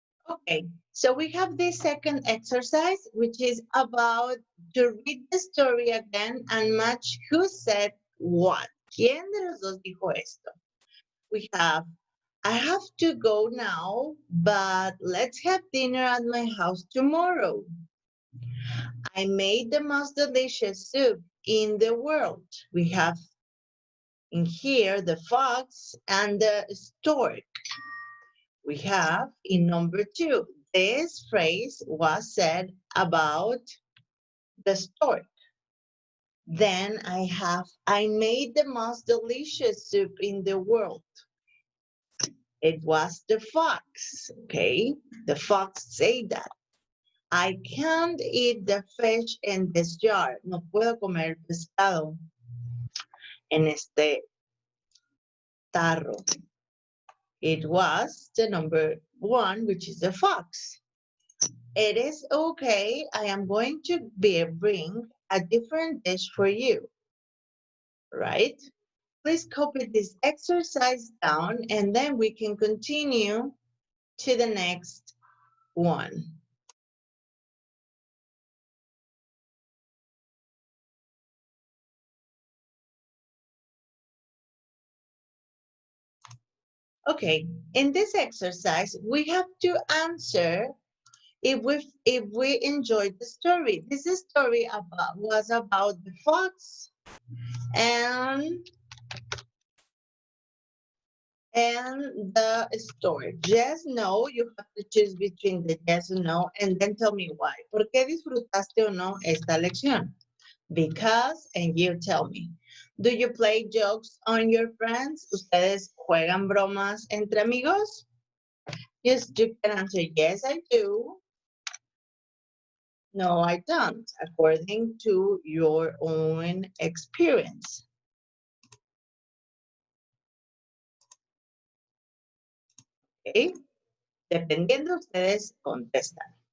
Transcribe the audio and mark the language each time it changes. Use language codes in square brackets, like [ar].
[en] Okay, so we have this second exercise, which is about to read the story again and match who said what. [es] ¿Quién de los dos dijo esto? [en] We have, I have to go now, but let's have dinner at my house tomorrow. I made the most delicious soup. in the world? We have in here the fox and the stork. We have in number 2, this phrase was said about the stork. Then I made the most delicious soup in the world. It was the fox, okay? The fox said that. I can't eat the fish in this jar. [es] No puedo comer pescado en este tarro. [en] It was the number 1, which is the fox. It is okay. I am going to bring a different dish for you, right? Please copy this exercise down and then we can continue to the next one. Okay, in this exercise, we have to answer if we enjoyed the story. This story was about the fox and the story. Yes, no, you have to choose between the yes and no, and then tell me why. [es] ¿Por qué disfrutaste o no esta lección? [en] Because, and you tell me. Do you play jokes on your friends? [es] ¿Ustedes juegan bromas entre amigos? [en] Yes, you can answer, yes, I do. No, I don't, according to your own experience. [es] Okay, dependiendo, ustedes contestan.